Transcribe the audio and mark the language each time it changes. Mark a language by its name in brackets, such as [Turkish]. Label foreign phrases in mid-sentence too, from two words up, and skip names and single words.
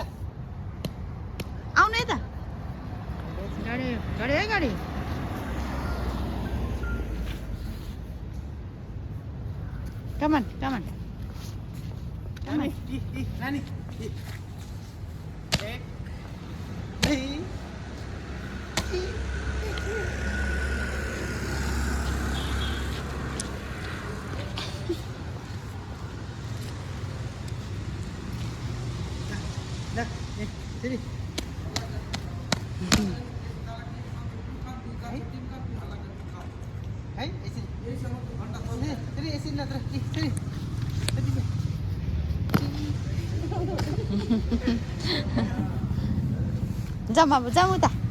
[Nepali] आउनु यता गाडी गाडी है गाडी [English] come on come on [Nepali] नानी नानी एक दुई Sini. [Malay] Hai, sini. Sini, sini lah terus. Sini. [Nepali] जाम अब जाम उता